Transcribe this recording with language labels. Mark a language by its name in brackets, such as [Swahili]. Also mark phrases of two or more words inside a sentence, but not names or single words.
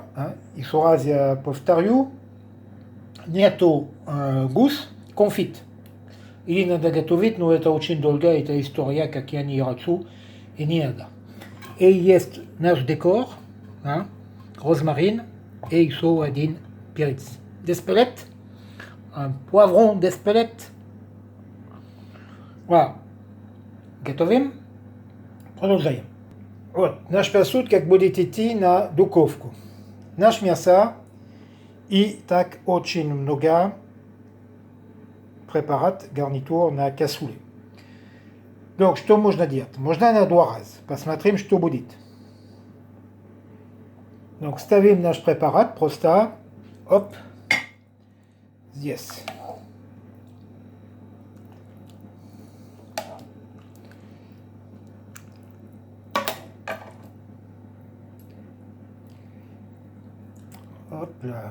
[Russian] Еще раз я повторю. Нету гус, конфит. Или надо готовить, но это очень долго, это история, как я не хочу, и не надо. И есть наш декор, розмарин, и еще один перец. [French] D'Espelette, un poivron d'Espelette. Voilà. [Russian] Готовим. Продолжаем. Вот, наш посуд, как будет идти на духовку. Наш мясо и так очень много препарат гарнитур на кассуле. Donc, что можно делать? Можно на 2 раз. Посмотрим, что будет. Donc, ставим наш препарат просто, оп, здесь. Опля.